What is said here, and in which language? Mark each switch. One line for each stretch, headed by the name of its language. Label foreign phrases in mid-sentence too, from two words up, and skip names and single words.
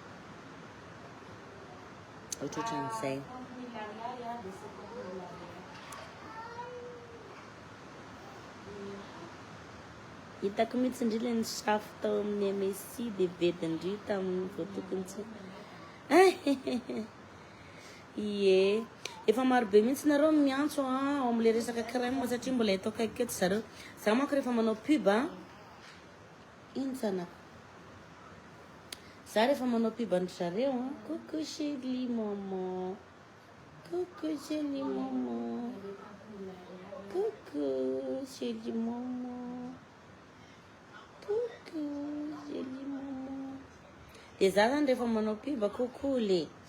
Malagasy: ohatrohatran'izay hitako mihitsy indrila ny safo tao amin'ny MSC de vedindry tamin'ny voatokony tsy ie efa marobe mihitsy nareo miantso ao am'le resaka crème satria mbola hitao akaikiketo zareo za manko rehefa manao pub ino zanako za rehefa manao pub andry zareo
French: coucou chérie maman coucou chérie maman coucou chérie maman coucou chérie maman
Malagasy: de za zany rehefa manao pub coucou le